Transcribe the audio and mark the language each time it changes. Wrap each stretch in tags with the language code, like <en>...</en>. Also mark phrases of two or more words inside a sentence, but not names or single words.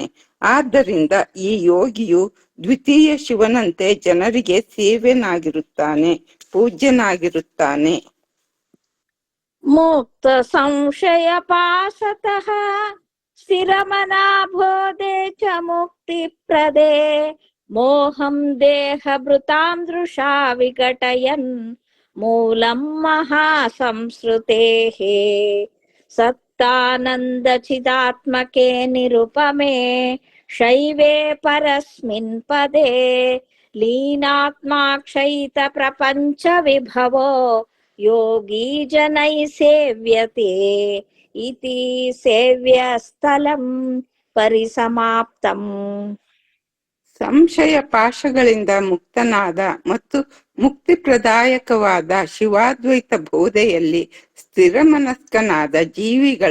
<kn>ಆದ್ದರಿಂದ ಈ ಯೋಗಿಯು ದ್ವಿತೀಯ ಶಿವನಂತೆ ಜನರಿಗೆ ಸೇವ್ಯನಾಗಿರುತ್ತಾನೆ, ಪೂಜ್ಯನಾಗಿರುತ್ತಾನೆ.</kn> <sa>ಮುಕ್ತ ಸಂಶಯ ಪಾಶತಃ ಸ್ಥಿರಮನಾಬೋಧೆ ಚ ಮುಕ್ತಿ ಪ್ರದೇ ಮೋಹಂ ದೇಹ ಭೃತಾಂ ದೃಶಾ ವಿಘಟಯನ್ ಮೂಲಂ ಮಹಾಸಂಸ್ಕೃತೇಃ ಸತ್ತಾನಂದ ಚಿದಾತ್ಮಕೆ ನಿರುಪಮೆ ಶೈವೇ ಪರಸ್ಮಿನ್ ಪದೇ ಲೀನಾತ್ಮಾಕ್ಷಯಿತ ಪ್ರಪಂಚ ವಿಭವೋ ಯೋಗಿ ಜನೈ ಸೇವ್ಯತೆ ಇತಿ ಸೇವ್ಯ ಸ್ಥಲಂ ಪರಿಸಮಾಪ್ತಂ.</sa> <kn>ಸಂಶಯ ಪಾಶಗಳಿಂದ ಮುಕ್ತನಾದ ಮತ್ತು ಮುಕ್ತಿಪ್ರದಾಯಕವಾದ ಶಿವಾದ್ವೈತ ಬೋಧೆಯಲ್ಲಿ ಸ್ಥಿರಮನಸ್ಕನಾದ ಜೀವಿಗಳ</kn>